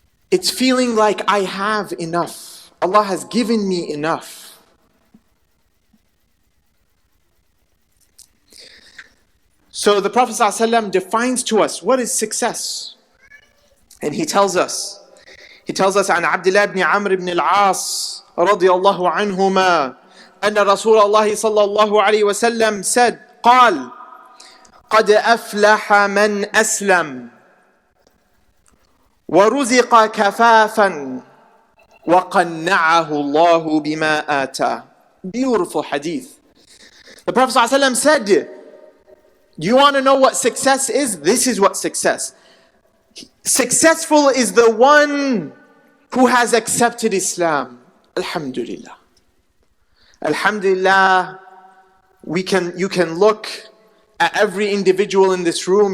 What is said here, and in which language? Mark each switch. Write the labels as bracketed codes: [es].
[en] It's feeling like I have enough. Allah has given me enough. So the Prophet ﷺ defines to us what is success. [ar] And he tells us عن عبد الله بن عمرو بن العاص رضي الله عنهما أن رسول الله صلى الله عليه وسلم said, قال قد أفلح من أسلم ورزق كفافا وقنعه الله بما آتاه. [en] Beautiful hadith. The Prophet ﷺ said, do you want to know what success is? This is what success. Successful is the one who has accepted Islam. Alhamdulillah. Alhamdulillah. You can look at every individual in this room.